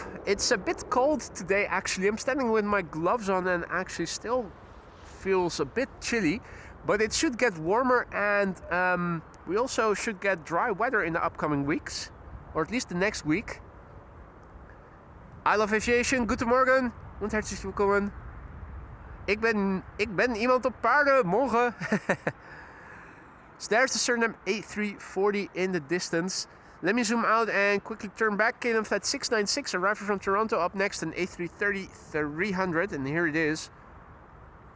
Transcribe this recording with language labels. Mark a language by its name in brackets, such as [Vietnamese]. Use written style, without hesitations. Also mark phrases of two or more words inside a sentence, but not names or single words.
[English] It's a bit cold today, actually. I'm standing with my gloves on and actually still feels a bit chilly. But it should get warmer and we also should get dry weather in the upcoming weeks. Or at least the next week. I love aviation. [Dutch] Goedemorgen. [German] Und herzlich willkommen. [Dutch] Ik ben iemand op paarden. Morgen. [English] So there's the Suriname A340 in the distance. Let me zoom out and quickly turn back. KLM flight 696 arriving from Toronto. Up next an A330-300, and here it is.